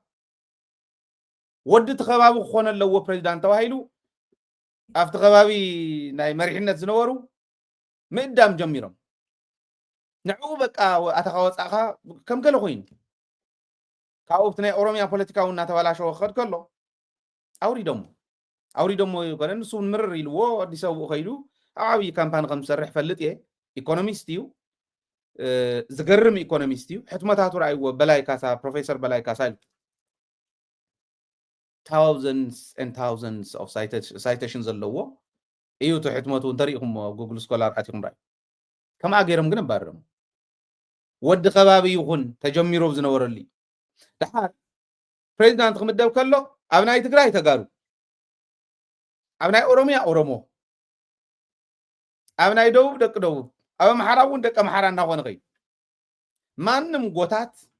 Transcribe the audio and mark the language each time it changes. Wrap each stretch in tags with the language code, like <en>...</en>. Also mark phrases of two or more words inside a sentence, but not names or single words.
<ti>ወዲ እቲ ከባቢ ክኾነ ኣለዎ ፕሬዚዳንት ተባሂሉ ኣብቲ ከባቢ ናይ መሪሕነት ዝነበሩ ምእዳም ጀሚሮም ንዕኡ በቃ ኣተኻ ወፃእኻ ከም ገለ ኮይኑ ካብኡ እቲ ናይ ኦሮምያ ፖለቲካ እውን እናተበላሸወ ክኸድ ከሎ ኣውሪዶሞ ይኮነ ንሱ ምርር ኢልዎ ኣዲስ ኣበባ ከይዱ ኣብ ዓብዪ ካምፓኒ ከም ዝሰርሕ ፈልጥ እየ ኢኮኖሚስት እዩ ዝገርም ኢኮኖሚስት እዩ ሕትመታቱ ረኣይዎ በላይ ካሳ ፕሮፌሰር በላይ ካሳ ኢሉ</ti> <en>thousands and thousands of citations</en> <ti>ዘለዎ እዩ እቲ ሕትመቱ እንተሪኢኹም ኣብ ጉግል ስኮላር ኣቲኹም ራእዩ ከምኣ ገይሮም ግን ኣባረሮም ወዲ ከባቢ ይኹን ተጀሚሮ ዝነበረሉ ድሓር ፕሬዚዳንት ክምደብ ከሎ ኣብ ናይ ትግራይ ተጋሩ ኣብ ናይ ኦሮምያ ኦሮሞ ኣብ ናይ ደቡብ ደቂ ደቡብ ኣብ ኣምሓራ እውን ደቂ ኣምሓራ እናኾነ ኸይዱ ማንም ጎታት</ti>